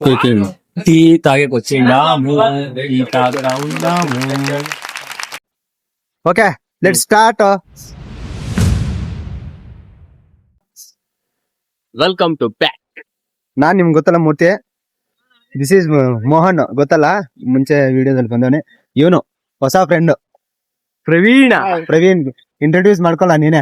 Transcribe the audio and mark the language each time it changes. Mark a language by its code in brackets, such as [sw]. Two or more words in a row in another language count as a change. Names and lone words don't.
[te] టీ తాగేకొచ్చిండాము టీ తాగుతా ఉన్నాము. [en] okay let start. welcome to back. [kn] ನಾನ್ ನಿಮ್ಗೆ ಗೊತ್ತಲ್ಲ ಮೂರ್ತಿ, [en] this is Mohan, [kn] ಗೊತ್ತಲ್ಲ ಮುಂಚೆ ವಿಡಿಯೋದಲ್ಲಿ ಬಂದವನೆ. ಇವನು ಹೊಸ ಫ್ರೆಂಡ್ ಪ್ರವೀಣ್. ಇಂಟ್ರೊಡ್ಯೂಸ್ ಮಾಡ್ಕೊಲ್ಲ ನೀನೆ.